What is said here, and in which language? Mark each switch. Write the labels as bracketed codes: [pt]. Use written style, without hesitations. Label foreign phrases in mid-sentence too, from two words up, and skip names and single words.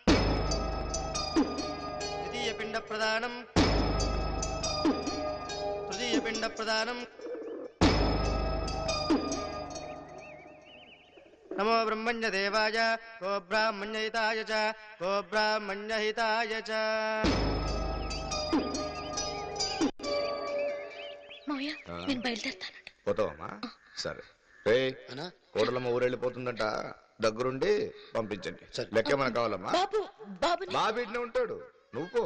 [sa] द्वितीय पिंड प्रदानम् तृतीय पिंड प्रदानम् नमो ब्रह्मण्य देवाय गो ब्राह्मण्य हिताय च गो ब्राह्मण्य हिताय च [te] మావయ్య నేను బయలుదేరుతానంట. పోతావమ్మా? సరే రే, కోడలమ్మ ఊరెళ్ళిపోతుందంట, దగ్గరుండి పంపించండి. లెక్కేమన్నా కావాలమ్మా? బాబీనే ఉంటాడు, నువ్వు పో.